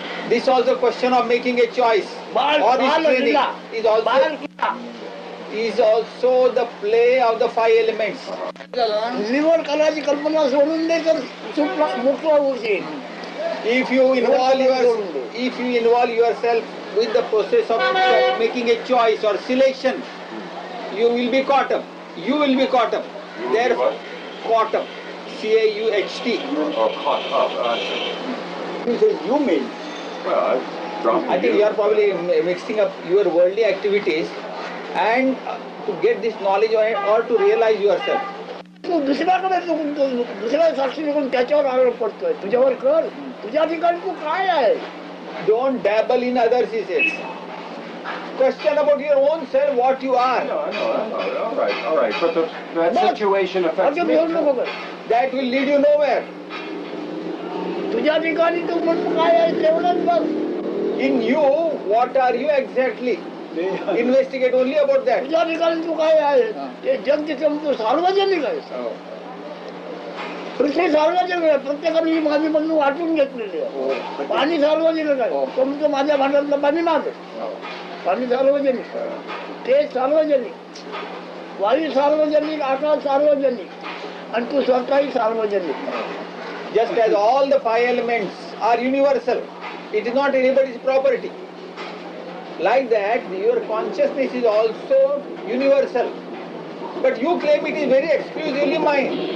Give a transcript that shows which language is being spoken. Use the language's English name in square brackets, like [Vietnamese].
[English] This also question of making a choice. [Marathi] बाल [English] Or is [Marathi] बाल [English] training. [Marathi] किल्ला, बाल किल्ला. [English] Is also the play of the 5 elements. [Marathi] निवड करायची कल्पना सोडून दे तर सुटला मोकळा होशील. [English] If you involve yourself with the process of making a choice or selection, you will be caught up. You will be caught up. Therefore, caught up. CAUHT. Or caught up. He says, you made. Well, I dropped I think you are probably mixing up your worldly activities and to get this knowledge or to realize yourself. [Marathi] तू दुसऱ्याकडे दुसऱ्या साक्षी निघून त्याच्यावर आरोप पडतोय. तुझ्यावर कर, तुझ्या ठिकाणी तू काय आहे. [English] Don't dabble in others, he says. Question about your own self, what you are. No, all right. But that situation affects [Marathi] असं [English] me. [Marathi] घेऊन नको कर. [English] That will lead you nowhere. [Marathi] तुझ्या ठिकाणी तू म्हणून काय आहे तेवढंच बघ. [English] In you, what are you exactly? Investigate only about that. [Marathi] तुझ्या ठिकाणी तू काय आहे. ते जग तिथे म्हणतो सार्वजनिक आहे. पृथ्वी सार्वजनिक आहे, प्रत्येकाने माझी म्हणून वाटून घेतलेली आहे. पाणी सार्वजनिक आहे, तो म्हणतो माझ्या भांड्यातलं पाणी माझं. पाणी सार्वजनिक, ते सार्वजनिक, वायू सार्वजनिक, आकाश सार्वजनिक, आणि तू स्वतःही सार्वजनिक. [English] Just as all the 5 elements are universal, it is not anybody's property. Like that, your consciousness is also universal. But you claim it is very exclusively mine.